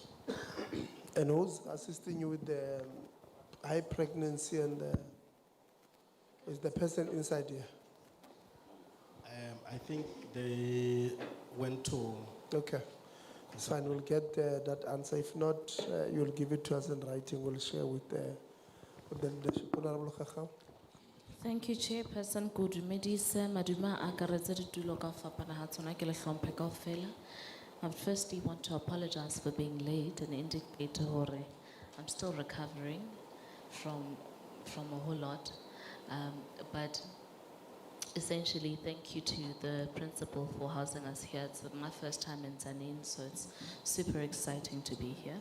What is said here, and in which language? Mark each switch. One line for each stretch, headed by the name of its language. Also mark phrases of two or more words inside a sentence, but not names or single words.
English: And who's assisting you with the high pregnancy and is the person inside here? I think they went to... Okay, it's fine, we'll get that answer. If not, you'll give it to us in writing, we'll share with the leadership. Honorable Khakha. Thank you, Chairperson.
Southern Sotho: Kudumedise maduma akaretse ditulo ka fapana ha tsona ke le hlomphe kaofela.
English: I firstly want to apologize for being late and indicate hore I'm still recovering from a whole lot. But essentially, thank you to the principal for housing us here. It's my first time in Zanin, so it's super exciting to be here.